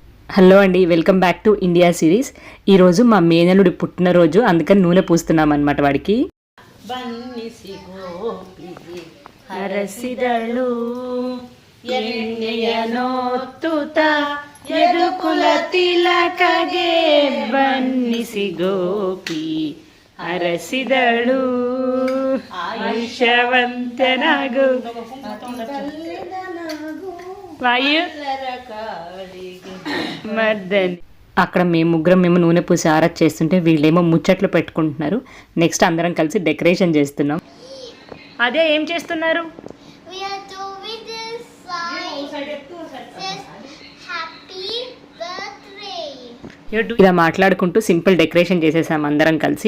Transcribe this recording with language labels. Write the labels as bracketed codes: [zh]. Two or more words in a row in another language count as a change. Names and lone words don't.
[te] హలో అండి, [en] welcome back to India series. [te] ఈరోజు మా మేనలుడి పుట్టినరోజు, అందుకని నూనె పూస్తున్నాం అనమాట వాడికి. [kn] ಹರಸಿದಳು ಎಣ್ಣೆಯನೊತ್ತುತ್ತ ಯದುಕುಲ ತಿಲಕಗೆ ಬನ್ನಿಸಿ ಗೋಪಿ ಹರಸಿದಳು ಆಯುಷ್ಯವಂತನಾಗು [te] వాయు మర్దని. అక్కడ మేము నూనె పూసి ఆరాధన చేస్తుంటే వీళ్ళేమో ముచ్చట్లు పెట్టుకుంటున్నారు. నెక్స్ట్ అందరం కలిసి డెకరేషన్ చేస్తున్నాం. అదే ఏం చేస్తున్నారు? ఇలా మాట్లాడుకుంటూ [en] simple decoration [te] చేసేసాం అందరం కలిసి.